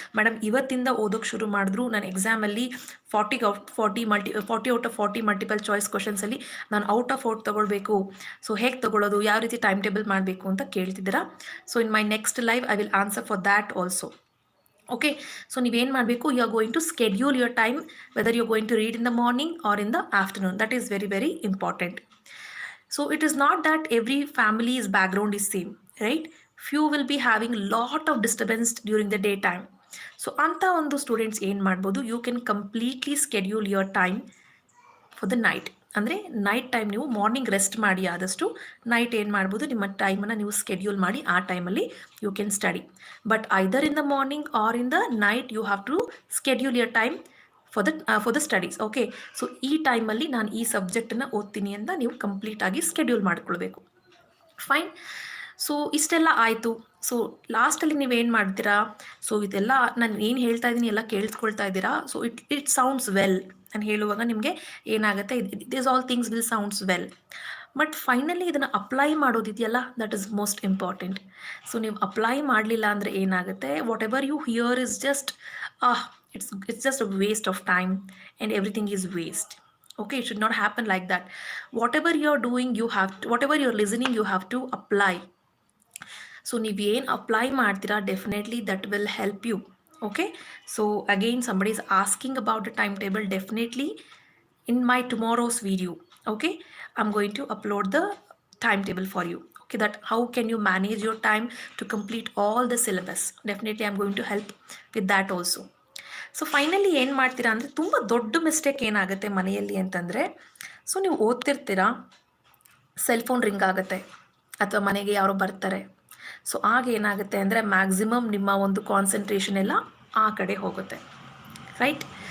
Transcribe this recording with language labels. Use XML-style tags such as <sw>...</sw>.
<kn>Madam ಇವತ್ತಿಂದ ಓದೋಕ್ಕೆ ಶುರು ಮಾಡಿದ್ರು, ನಾನು ಎಕ್ಸಾಮಲ್ಲಿ 40 ಔಟ್ ಆಫ್ 40 ಮಲ್ಟಿಪಲ್ ಚಾಯ್ಸ್ ಕ್ವಶನ್ಸಲ್ಲಿ ನಾನು ಔಟ್ ಆಫ್ ಔಟ್ ತೊಗೊಳ್ಬೇಕು. ಸೊ ಹೇಗೆ ತೊಗೊಳ್ಳೋದು, ಯಾವ ರೀತಿ ಟೈಮ್ ಟೇಬಲ್ ಮಾಡಬೇಕು ಅಂತ ಕೇಳ್ತಿದ್ದೀರಾ. So</kn> <en>In my next live I will answer for that also. Okay, so</en> <kn>ನೀವೇನು ಮಾಡಬೇಕು,</kn> <en>You are going to schedule your time, whether you are going to read in the morning or in the afternoon. That is very very important. So it is not that every family's background is same, right? Few will be having lot of disturbance during the daytime. So</en> <kn>anta ಒಂದು students ಏನು ಮಾಡ್ಬೋದು,</kn> <en>You can completely schedule your time for the night.</en> <kn>ಅಂದರೆ night time ನೀವು morning rest ಮಾಡಿ, ಆದಷ್ಟು night ಏನು ಮಾಡ್ಬೋದು, ನಿಮ್ಮ ಟೈಮನ್ನು ನೀವು ಸ್ಕೆಡ್ಯೂಲ್ ಮಾಡಿ ಆ ಟೈಮಲ್ಲಿ</kn> <en>You can study. But either in the morning or in the night you have to schedule your time for the studies.</en> <kn>Okay, so ಈ ಟೈಮಲ್ಲಿ ನಾನು ಈ ಸಬ್ಜೆಕ್ಟನ್ನು ಓದ್ತೀನಿ ಅಂತ ನೀವು ಕಂಪ್ಲೀಟಾಗಿ ಸ್ಕೆಡ್ಯೂಲ್ ಮಾಡ್ಕೊಳ್ಬೇಕು. ಫೈನ್. ಸೊ ಇಷ್ಟೆಲ್ಲ ಆಯಿತು. ಸೊ ಲಾಸ್ಟಲ್ಲಿ ನೀವೇನು ಮಾಡ್ತೀರಾ, ಸೊ ಇದೆಲ್ಲ ನಾನು ಏನು ಹೇಳ್ತಾ ಇದ್ದೀನಿ ಎಲ್ಲ ಕೇಳಿಸ್ಕೊಳ್ತಾ ಇದ್ದೀರಾ.</kn> <en>So it sounds well.</en> <kn>ನಾನು ಹೇಳುವಾಗ ನಿಮಗೆ ಏನಾಗುತ್ತೆ,</kn> <en>This all things will sounds well.</en> <kn>But finally ಇದನ್ನು apply ಮಾಡೋದಿದೆಯಲ್ಲ,</kn> <en>That is most important.</en> <kn>So ನೀವು ಅಪ್ಲೈ ಮಾಡಲಿಲ್ಲ ಅಂದರೆ ಏನಾಗುತ್ತೆ,</kn> <en>Whatever you hear is just it's just a waste of time and everything is waste. Okay, it should not happen like that. Whatever you're doing, whatever you're listening, you have to apply. So</en> <kn>ನೀವು ಏನು apply ಮಾಡ್ತೀರಾ,</kn> <en>Definitely that will help you. Okay, so again somebody is asking about the timetable. Definitely in my tomorrow's video, okay, I'm going to upload the timetable for you. Okay, that how can you manage your time to complete all the syllabus. Definitely I'm going to help with that also.</en> <kn>So finally ಏನು ಮಾಡ್ತೀರಾ ಅಂದರೆ, ತುಂಬ ದೊಡ್ಡ mistake ಏನಾಗುತ್ತೆ ಮನೆಯಲ್ಲಿ ಅಂತಂದರೆ, so ನೀವು ಓದ್ತಿರ್ತೀರಾ, cell phone ring ಆಗುತ್ತೆ ಅಥವಾ ಮನೆಗೆ ಯಾರೋ ಬರ್ತಾರೆ. ಸೊ ಆಗ ಏನಾಗುತ್ತೆ ಅಂದರೆ, ಮ್ಯಾಕ್ಸಿಮಮ್ ನಿಮ್ಮ ಒಂದು ಕಾನ್ಸಂಟ್ರೇಷನ್ ಎಲ್ಲ ಆ ಕಡೆ ಹೋಗುತ್ತೆ, ರೈಟ್?</kn>